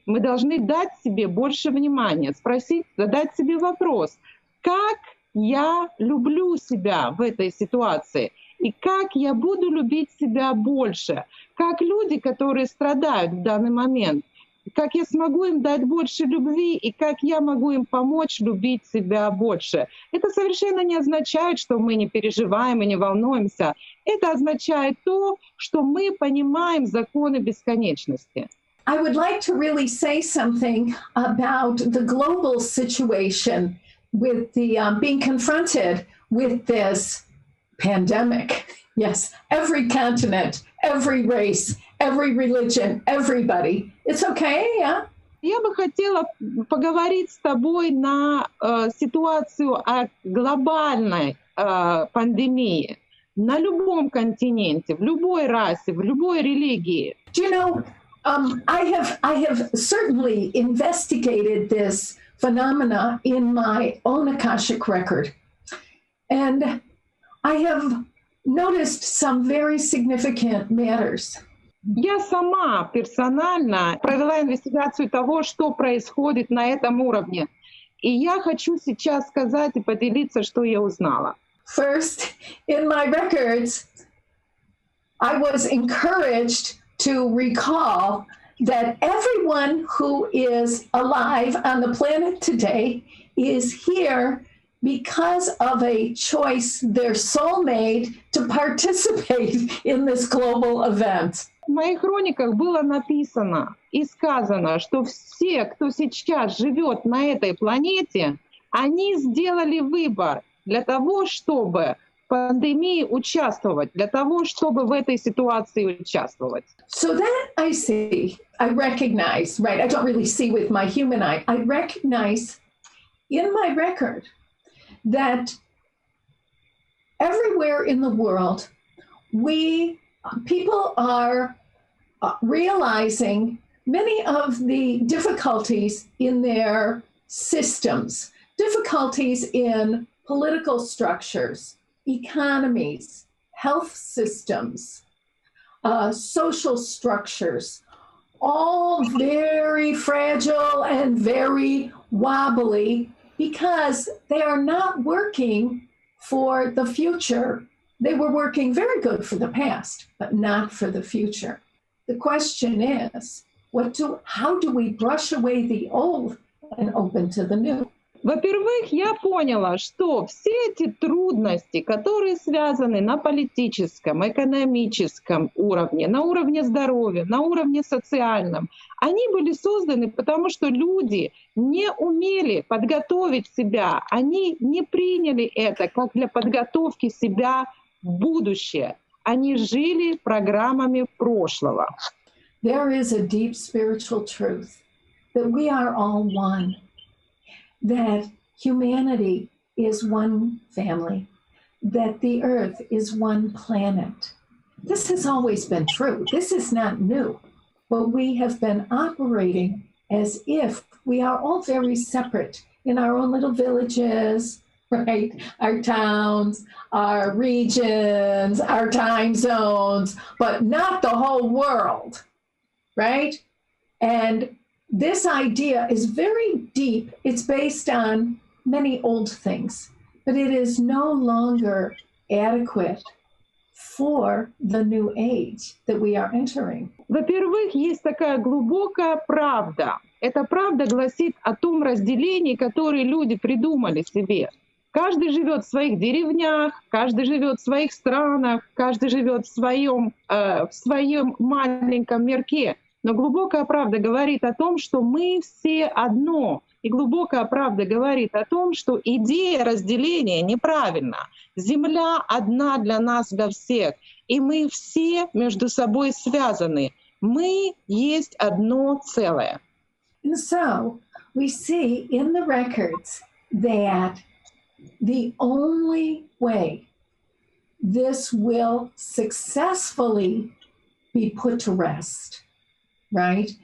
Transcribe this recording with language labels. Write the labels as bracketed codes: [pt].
[ru] Мы должны дать себе больше внимания, задать себе вопрос, как я люблю себя в этой ситуации и как я буду любить себя больше, как люди, которые страдают в данный момент, как я смогу им дать больше любви и как я могу им помочь любить себя больше. Это совершенно не означает, что мы не переживаем и не волнуемся. Это означает то, что мы понимаем законы бесконечности. [en] I would like to really say something about the global situation with the being confronted with this pandemic. Yes, every continent, every race, every religion, everybody. It's okay, yeah? [ru] Я бы хотела поговорить с тобой на ситуацию о глобальной пандемии на любом континенте, в любой расе, в любой религии. [en] Do you know, I have certainly investigated this phenomena in my own Akashic record. And I have noticed some very significant matters. [ru] Я сама персонально провела инвестигацию того, что происходит на этом уровне. И я хочу сейчас сказать и поделиться, что я узнала. [en] First, in my records, I was encouraged to recall that everyone who is alive on the planet today is here because of a choice their soul made to participate in this global event. [ru] В моих хрониках было написано и сказано, что все, кто сейчас живет на этой планете, они сделали выбор для того, чтобы в пандемии участвовать, для того, чтобы в этой ситуации участвовать. [en] So that I see, I recognize, right? I don't really see with my human eye. I recognize in my record that everywhere in the world, people are realizing many of the difficulties in their systems, difficulties in political structures, economies, health systems, social structures, all very fragile and very wobbly because they are not working for the future. They were working very good for the past, but not for the future. The question is, how do we brush away the old and open to the new? [ru] Во-первых, я поняла, что все эти трудности, которые связаны на политическом, экономическом уровне, на уровне здоровья, на уровне социальном, они были созданы потому, что люди не умели подготовить себя, они не приняли это как для подготовки себя в будущее. Они жили программами прошлого. [en] There is a deep spiritual truth that we are all one. That humanity is one family, that the earth is one planet. This has always been true. This is not new. But we have been operating as if we are all very separate in our own little villages, right? Our towns, our regions, our time zones, but not the whole world, right? And this idea is very deep. It's based on many old things, but it is no longer adequate for the new age that we are entering. [ru] Во-первых, есть такая глубокая правда. Эта правда гласит о том разделении, которое люди придумали себе. Каждый живет в своих деревнях, каждый живет в своих странах, каждый живет в своем маленьком мирке. Но глубокая правда говорит о том, что мы все одно. И глубокая правда говорит о том, что идея разделения неправильна. Земля одна для нас, для всех. И мы все между собой связаны. Мы есть одно целое. [en] And so we see in the records that the only way this will successfully be put to rest, right?